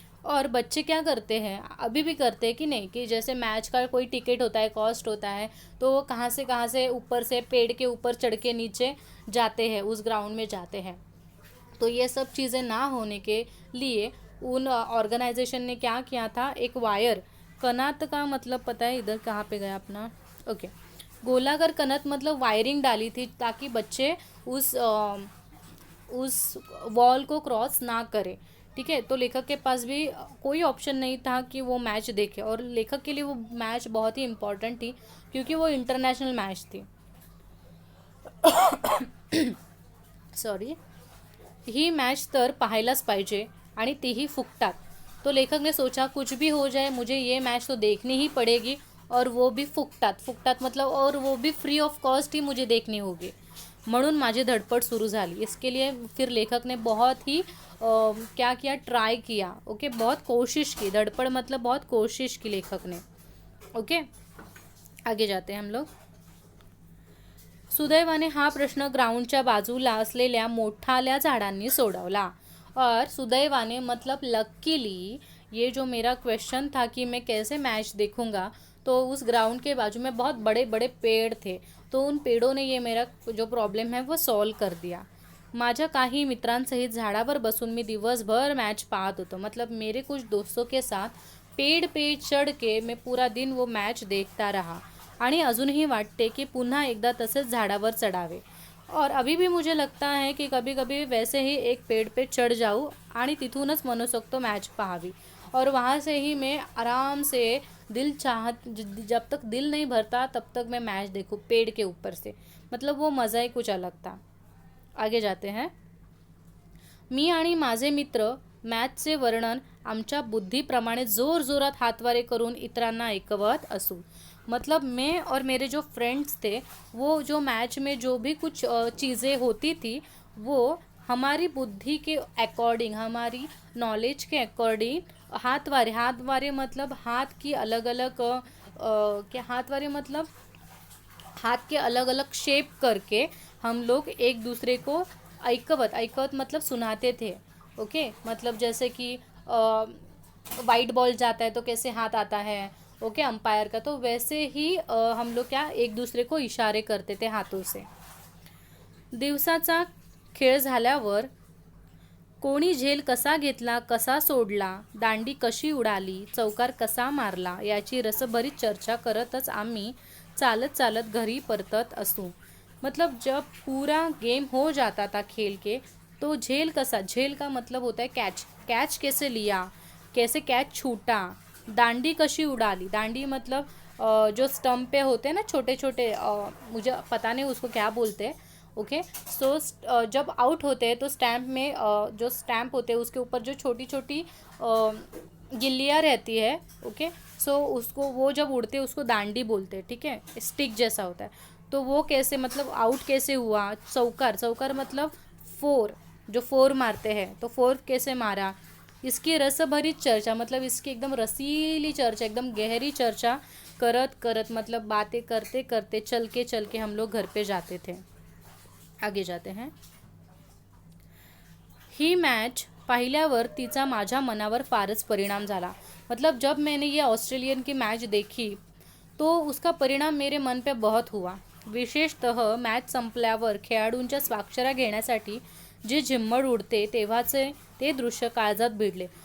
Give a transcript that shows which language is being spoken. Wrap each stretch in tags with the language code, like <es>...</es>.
<hi>और बच्चे क्या करते हैं, अभी भी करते हैं कि नहीं, कि जैसे मैच का कोई टिकट होता है, कॉस्ट होता है, तो वो कहाँ से ऊपर से पेड़ के ऊपर चढ़ के नीचे जाते हैं, उस ग्राउंड में जाते हैं. तो ये सब चीज़ें ना होने के लिए उन ऑर्गेनाइजेशन ने क्या किया था, एक वायर, कनात का मतलब पता है इधर कहाँ पे गया अपना, ओके, गोलाकार कनत मतलब वायरिंग डाली थी ताकि बच्चे उस वॉल को क्रॉस ना करें. ठीक है. तो लेखक के पास भी कोई ऑप्शन नहीं था कि वो मैच देखे, और लेखक के लिए वो मैच बहुत ही इम्पॉर्टेंट थी क्योंकि वो इंटरनेशनल मैच थी.</hi> <en>Sorry.</en> <mr>ही मैच तर पाहायलाच पाहिजे आणि तीही फुकटात.</mr> <hi>तो लेखक ने सोचा कुछ भी हो जाए मुझे ये मैच तो देखनी ही पड़ेगी, और वो भी फुकटात. फुकटात मतलब और वो भी फ्री ऑफ कॉस्ट ही मुझे देखनी होगी.</hi> <mr>म्हणून माझी धडपड सुरू झाली.</mr> <hi>इसके लिए फिर लेखक ने बहुत ही क्या किया, ट्राई किया. ओके, बहुत कोशिश की. धड़पड़ मतलब बहुत कोशिश की लेखक ने. ओके, आगे जाते हैं हम लोग.</hi> <mr>सुदैवाने हा प्रश्न ग्राउंडच्या बाजूला असलेल्या मोठाल्या झाडांनी सोडवला.</mr> <hi>और सुदैवाने मतलब लकीली, ये जो मेरा क्वेश्चन था कि मैं कैसे मैच देखूंगा, तो उस ग्राउंड के बाजू में बहुत बड़े बड़े पेड़ थे, तो उन पेड़ों ने ये मेरा जो प्रॉब्लेम है वो सॉल्व कर दिया.</hi> <mr>माझ्या काही मित्रांसहित झाडावर बसून मी दिवसभर मैच पाहत होतो.</mr> <hi>मतलब मेरे कुछ दोस्तों के साथ पेड़ पे चढ़ के मैं पूरा दिन वो मैच देखता रहा.</hi> <mr>आणि अजूनही वाटते की पुन्हा एकदा तसेच झाडावर चढावे.</mr> <hi>और अभी भी मुझे लगता है कि कभी कभी वैसे ही एक पेड़ पे चढ़ जाऊँ</hi> <mr>आणि तिथूनच मनसोक्त मैच पाहावी,</mr> <hi>और वहाँ से ही मैं आराम से जब तक दिल नहीं भरता तब तक मैं मैच देखूँ पेड़ के ऊपर से. मतलब वो मज़ा ही कुछ अलग था. आगे जाते हैं.</hi> <mr>मी आणि माझे मित्र मॅचचे वर्णन आमच्या बुद्धीप्रमाणे जोरजोरात हातवारे करून इतरांना ऐकवत असू.</mr> <hi>मतलब मैं और मेरे जो फ्रेंड्स थे, वो जो मैच में जो भी कुछ चीज़ें होती थी, वो हमारी बुद्धि के अकॉर्डिंग, हमारी नॉलेज के अकॉर्डिंग हाथवारे मतलब हाथ की अलग अलग क्या, हाथवारे मतलब हाथ के अलग अलग शेप करके हम लोग एक दूसरे को ऐकवत मतलब सुनाते थे. ओके, मतलब जैसे कि वाइट बॉल जाता है तो कैसे हाथ आता है, ओके, अंपायर का, तो वैसे ही हम लोग क्या एक दूसरे को इशारे करते थे हाथों से.</hi> <mr>दिवसाचा खेळ झाल्यावर कोणी झेल कसा घेतला, कसा सोडला, दांडी कशी उडाली, चौकार कसा मारला, याची रसभरीत चर्चा करतच आम्ही चालत चालत घरी परतत असू.</mr> <hi>मतलब जब पूरा गेम हो जाता था खेल के, तो झेल का मतलब होता है कैच कैसे लिया, कैसे कैच छूटा,</hi> <mr>दांडी कशी उड़ाली.</mr> <hi>दांडी मतलब जो स्टम्प पे होते हैं ना छोटे छोटे, मुझे पता नहीं उसको क्या बोलते हैं. ओके, सो जब आउट होते हैं तो स्टैम्प में जो स्टैम्प होते हैं उसके ऊपर जो छोटी छोटी गिल्लियाँ रहती है. ओके, सो उसको वो जब उड़ते हैं उसको दांडी बोलते हैं. ठीक है, स्टिक जैसा होता है. तो वो कैसे मतलब आउट कैसे हुआ. चौकार मतलब जो फोर मारते हैं, तो फोर कैसे मारा, इसकी रसभरीत चर्चा, मतलब इसकी एकदम रसीली चर्चा, एकदम गहरी चर्चा करत मतलब बातें करते करते चल के हम लोग घर पे जाते थे. आगे जाते हैं.</hi> <mr>ही मैच पाहिल्यावर तिचा माझ्या मनावर फारच परिणाम झाला.</mr> <hi>मतलब जब मैंने ये ऑस्ट्रेलियन की मैच देखी तो उसका परिणाम मेरे मन पे बहुत हुआ.</hi> <mr>विशेषतः मॅच संपल्यावर खेळाडूंच्या स्वाक्षऱ्या घेण्यासाठी जे झिम्मड उडते तेव्हाचे ते दृश्य काळजात भिडले.</mr>